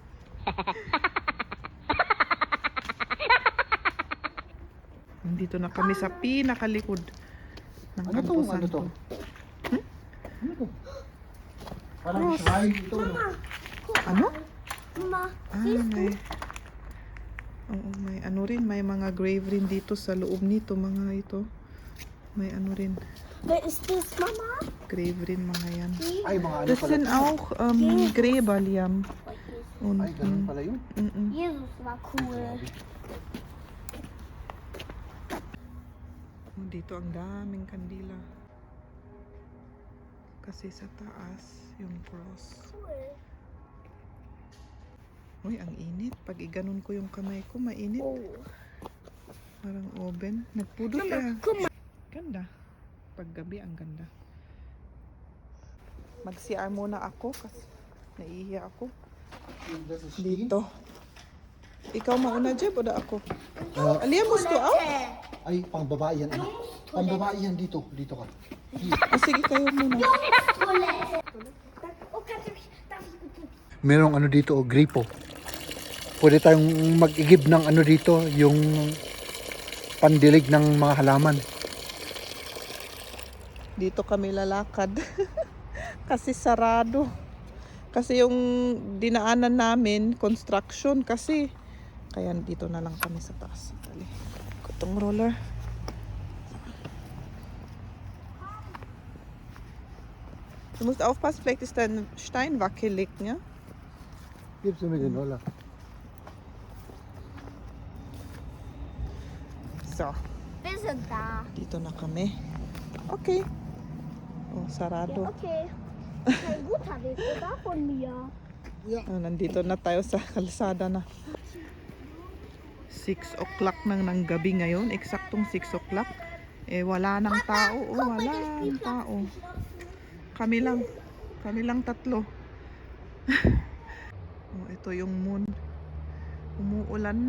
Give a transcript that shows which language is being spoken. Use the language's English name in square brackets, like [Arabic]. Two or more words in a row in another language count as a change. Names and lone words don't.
[Filipino] Nandito na kami sa pinakalikod ng Ano Campo to? Ano Santo. to? Ano to? Parang shrine ito. No? Ano? Mama, Ah, may... Oo, may ano rin, may mga grave rin dito sa loob nito, mga ito. May ano rin, [German] wer ist das, Mama? [Filipino] grave rin mga yan. Ay, mga ano [German] Das [Filipino] pala. [German] sind auch Gräber, Liam. Und, [Filipino] Ay, ganun pala yun. [German] Jesus war cool. [Filipino] Oh, dito ang daming kandila. Kasi sa taas, yung cross. Cool. Uy, ang init. Pag iganon ko yung kamay ko, mainit. Oh. Parang oven. Nagpudot Mama, ah. [German] guck mal. [Filipino] Ganda. Paggabi, ang ganda. Mag-CR muna ako kasi naiiya ako. [German] Das ist Stiegen. [Filipino] Dito. Ikaw mauna, Jeb, o da ako? Ah, Alia, gusto ako? ay, pang babae yan. Pang babae yan dito. Dito ka. O sige, kayo muna. [German] Oh, darf ich bitte? [Filipino] Merong ano dito, gripo. Pwede tayong mag-igib ng ano dito, yung pandilig ng mga halaman. Dito kami lalakad. Kasi sarado. Kasi yung dinaanan namin, construction kasi. Kaya dito na lang kami sa taas. Dali. Kutong roller. [German] Du musst aufpassen, vielleicht ist dein Stein wackelig, ja? Gibst du mir den Roller? So, Wir sind da. [Filipino] dito na kami. Okay. Oh, sarado. [German] Okay. Kein guter Weg, oder? Von mir. [Filipino] Ah, nandito na tayo sa kalsada na. 6 o'clock ng gabi ngayon. Eksaktong 6 o'clock. Eh, wala nang tao. Oh, wala nang tao. Kami lang tatlo. Oh, ito yung moon. Umuulan na.